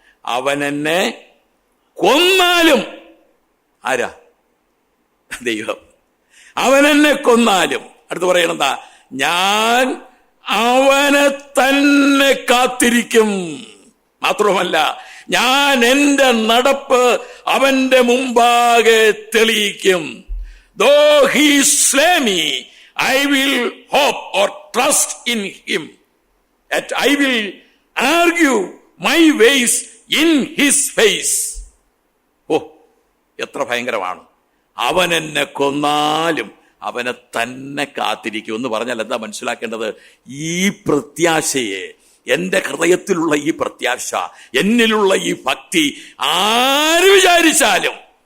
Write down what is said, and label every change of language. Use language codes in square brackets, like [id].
[ml] അവൻ എന്നെ കൊന്നാലും, ആരാ? ദൈവം. അവൻ എന്നെ കൊന്നാലും, അടുത്ത് പറയണെന്താ? ഞാൻ അവനെ തന്നെ കാത്തിരിക്കും. മാത്രമല്ല, ഞാൻ എന്റെ നടപ്പ് അവന്റെ മുമ്പാകെ തെളിയിക്കും. [en] Though he slay me, I will hope or trust in him. Yet I will argue my ways in his face. [ml] ഓ, എത്ര ഭയങ്കരമാണ്! അവൻ എന്നെ കൊന്നാലും അവനെ തന്നെ കാത്തിരിക്കും എന്ന് പറഞ്ഞാൽ എന്താ മനസ്സിലാക്കേണ്ടത്? ഈ പ്രത്യാശയെ, എന്റെ ഹൃദയത്തിലുള്ള ഈ പ്രത്യാശ, എന്നിലുള്ള ഈ ഭക്തി ആര് വിചാരിച്ചാലും